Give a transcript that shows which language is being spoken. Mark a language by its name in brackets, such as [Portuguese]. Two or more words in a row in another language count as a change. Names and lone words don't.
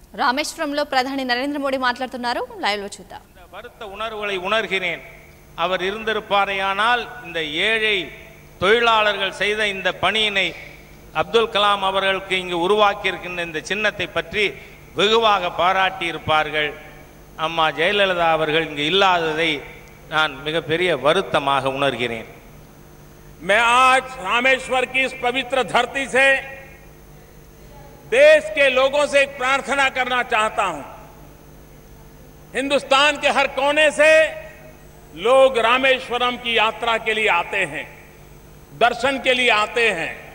[Telugu] రామేశ్వరంలో ప్రధాని నరేంద్ర మోడీ మాట్లాడుతున్నారు. లైవ్ లో చూద్దాం. [Tamil] வருத்த உணர்வுகளை உணர்கிறேன். அவர் இருந்திருப்பாரையானால் இந்த ஏழை தொழிலாளர்கள் செய்த இந்த பணியினை அப்துல் கலாம் அவர்களுக்கு இங்கு உருவாக்கி இருக்கின்ற இந்த சின்னத்தை பற்றி வெகுவாக பாராட்டி இருப்பார்கள். அம்மா ஜெயலலிதா அவர்கள் இங்கு இல்லாததை நான் மிகப்பெரிய வருத்தமாக உணர்கிறேன். [Hindi] मैं आज रामेश्वर की इस पवित्र धरती से देश के लोगों से एक प्रार्थना करना चाहता हूं. हिंदुस्तान के हर कोने से लोग रामेश्वरम की यात्रा के लिए आते हैं, दर्शन के लिए आते हैं.